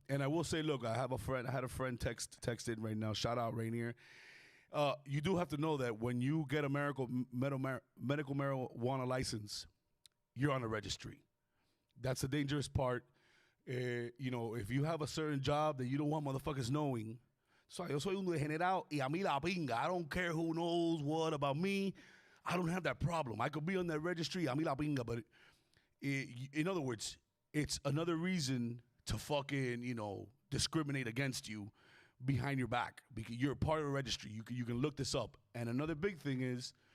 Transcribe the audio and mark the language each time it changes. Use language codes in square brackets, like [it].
[en] And I will say, look, I had a friend text in right now. Shout out Rainier. You do have to know that when you get a medical marijuana license, you're on a registry. That's the dangerous part. If you have a certain job that you don't want motherfuckers knowing. So [es] yo soy un degenerado y a mí la pinga. [en] I don't care who knows what about me. I don't have that problem. I could be on that registry, [es] a mí la pinga. [en] But in other words, it's another reason to fucking, discriminate against you behind your back because you're part of the registry. You can look this up. And another big thing is